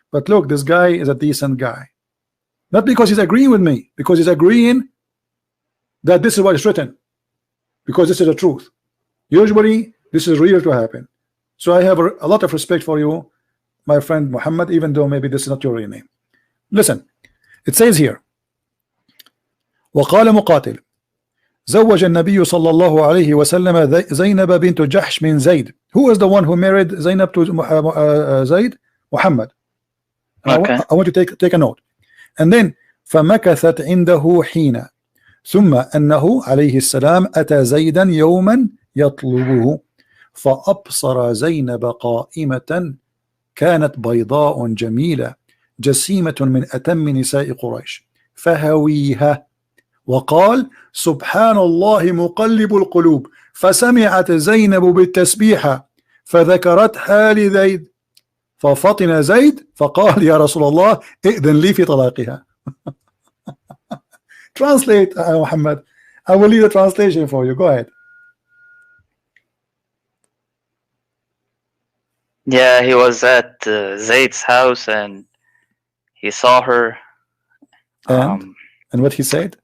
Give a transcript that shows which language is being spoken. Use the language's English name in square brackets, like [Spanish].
[English] But look, this guy is a decent guy, not because he's agreeing with me, because he's agreeing that this is what is written, because this is the truth. Usually this is real to happen. So I have a lot of respect for you, my friend Muhammad, even though maybe this is not your real name. Listen, it says here, [Arabic] وقال مقاتل زوج النبي صلى الله عليه وسلم زينب بنت جحش من زيد. [English] Who is the one who married Zainab to Zaid? Muhammad. Okay. I want to take a note. And then [Arabic] فمكثت عنده حين ثم أنه عليه السلام أتى زيدا يوما يطلبه فأبصر زينب قائمة كانت بيضاء جميلة جسيمة من أتم نساء قريش فهويها وقال سبحان الله مقلب القلوب فسمعت زينب بالتسبيحة فذكرتها لزيد ففطن زيد فقال يا رسول الله ائذن لي في طلاقها. [English] Translate, Muhammad. I will leave the translation for you. Go ahead. Yeah, he was at Zayd's house and he saw her. And what he said?